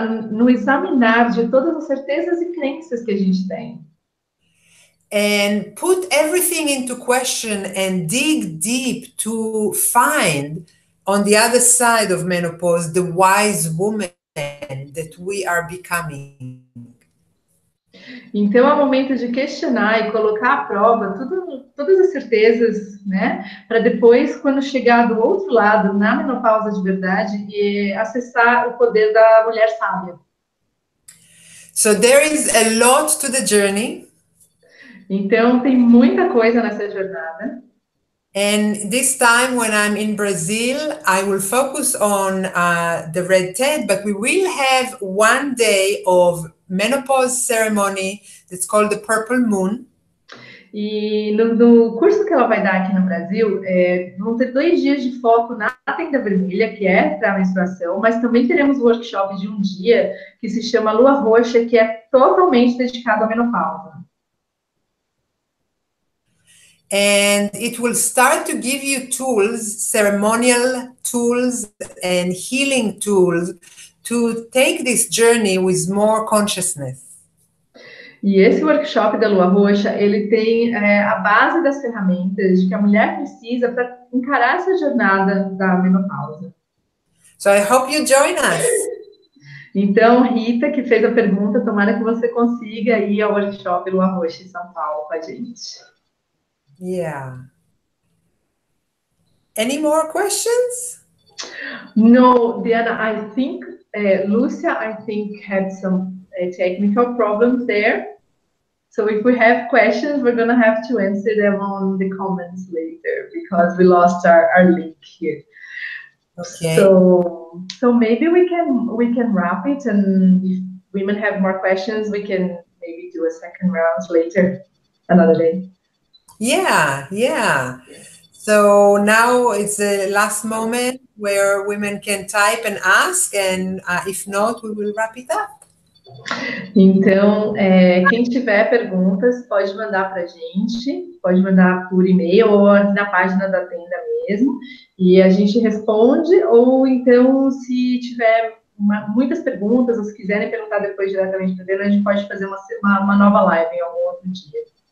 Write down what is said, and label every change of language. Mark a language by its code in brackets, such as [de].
[pt] No examinar de todas as certezas e crenças que a gente tem. [en] And put everything into question and dig deep to find on the other side of menopause the wise woman that we are becoming. [pt] Então é o momento de questionar e colocar à prova todas as certezas, né? Para depois, quando chegar do outro lado, na menopausa de verdade, e acessar o poder da mulher sábia. [en] So there is a lot to the journey. [pt] Então tem muita coisa nessa jornada. [en] And this time when I'm in Brazil, I will focus on the red tent, but we will have one day of menopause ceremony that's called the Purple Moon. [pt] E no curso que ela vai dar aqui no Brasil, vão ter 2 dias de foco na tenda vermelha, que é para a menstruação, mas também teremos um workshop de um dia que se chama Lua Roxa, que é totalmente dedicado à menopausa. [en] And it will start to give you tools, ceremonial tools and healing tools to take this journey with more consciousness. [pt] E esse workshop da Lua Roxa, ele tem a base das ferramentas que a mulher precisa para encarar essa jornada da menopausa. [en] So I hope you join us. [pt] Então, Rita, que fez a pergunta, tomara que você consiga ir ao workshop Lua Roxa em São Paulo com a gente. [en] Yeah. Any more questions? No, DeAnna, I think Lucia, had some technical problems there. So if we have questions, we're going to have to answer them on the comments later because we lost our link here. Okay. So maybe we can wrap it, and if women have more questions, we can maybe do a second round later, another day. Yeah. So now it's the last moment where women can type and ask, and if not, we will wrap it up. [pt] Então, quem tiver perguntas, pode mandar para a gente, pode mandar por e-mail ou na página da tenda mesmo, e a gente responde, ou então, se tiver muitas perguntas, ou se quiserem perguntar depois diretamente para a gente pode fazer uma nova live em algum outro dia.